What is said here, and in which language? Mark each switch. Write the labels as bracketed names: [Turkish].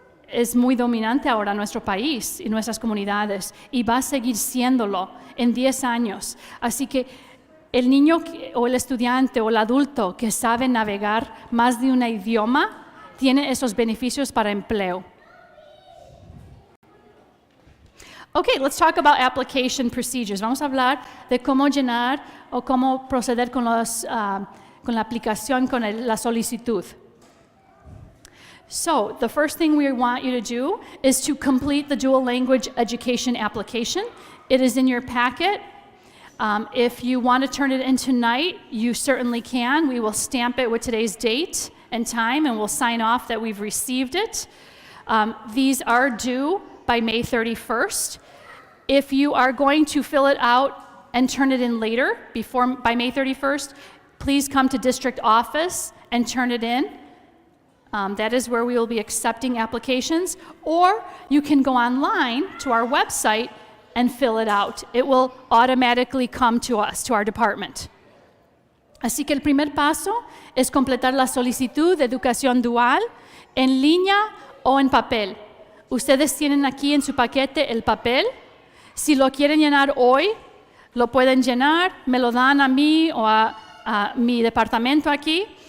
[Spanish] es muy dominante ahora en nuestro país y nuestras comunidades y va a seguir siéndolo en 10 años. Así que el niño o el estudiante o el adulto que sabe navegar más de un idioma tiene esos beneficios para empleo. [English] Okay, let's talk about application procedures. [Spanish] Vamos a hablar de cómo llenar o cómo proceder con la aplicación, con la solicitud. [English] So, the first thing we want you to do is to complete the dual language education application. It is in your packet. If you want to turn it in tonight, you certainly can. We will stamp it with today's date and time, and we'll sign off that we've received it. These are due by May 31st. If you are going to fill it out and turn it in later, by May 31st, please come to district office and turn it in. That is where we will be accepting applications. Or you can go online to our website and fill it out. It will automatically come to us, to our department. [Spanish] Así que el primer paso es completar la solicitud de educación dual en línea o en papel. Ustedes tienen aquí en su paquete el papel. Si lo quieren llenar hoy, lo pueden llenar, me lo dan a mí o a mi departamento aquí.